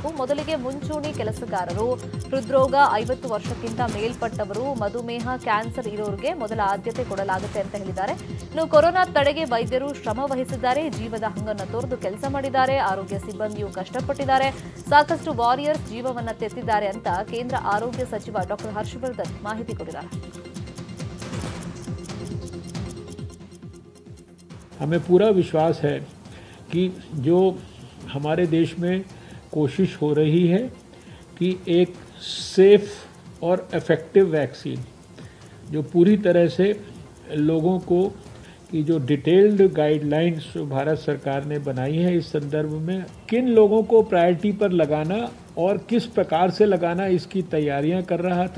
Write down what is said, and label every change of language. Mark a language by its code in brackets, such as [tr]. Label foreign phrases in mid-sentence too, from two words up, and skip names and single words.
[kn] ಮೊದಲಿಗೆ ಮುಂಚೂಣಿ ಕೆಲಸಗಾರರು, ಹೃದ್ರೋಗ, 50 ವರ್ಷಕ್ಕಿಂತ ಮೇಲ್ಪಟ್ಟವರು, ಮಧುಮೇಹ, ಕ್ಯಾನ್ಸರ್ ಇರೋರಿಗೆ ಮೊದಲ ಆದ್ಯತೆ ಕೊಡಲಾಗುತ್ತೆ ಅಂತ ಹೇಳಿದ್ದಾರೆ. ಇನ್ನು ಕೊರೋನಾ ತಡೆಗೆ ವೈದ್ಯರು ಶ್ರಮ ವಹಿಸಿದ್ದಾರೆ, ಜೀವದ ಹಂಗನ್ನು ತೊರೆದು ಕೆಲಸ ಮಾಡಿದ್ದಾರೆ, ಆರೋಗ್ಯ ಸಿಬ್ಬಂದಿಯು ಕಷ್ಟಪಟ್ಟಿದ್ದಾರೆ, ಸಾಕಷ್ಟು ವಾರಿಯರ್ಸ್ ಜೀವವನ್ನ ತೆತ್ತಿದ್ದಾರೆ ಅಂತ ಕೇಂದ್ರ ಆರೋಗ್ಯ ಸಚಿವ ಡಾಕ್ಟರ್ ಹರ್ಷವರ್ಧನ್ ಮಾಹಿತಿ ಕೊಟ್ಟಿದ್ದಾರೆ. [hi] हमें पूरा विश्वास है कि जो हमारे देश में कोशिश हो रही है कि एक सेफ और [en] effective vaccine [hi] जो पूरी तरह से लोगों को कि जो [en] detailed guidelines [hi] भारत सरकार ने बनाई है इस संदर्भ में किन लोगों को प्रायोरिटी पर लगाना और किस प्रकार से लगाना इसकी तैयारियां कर रहा था.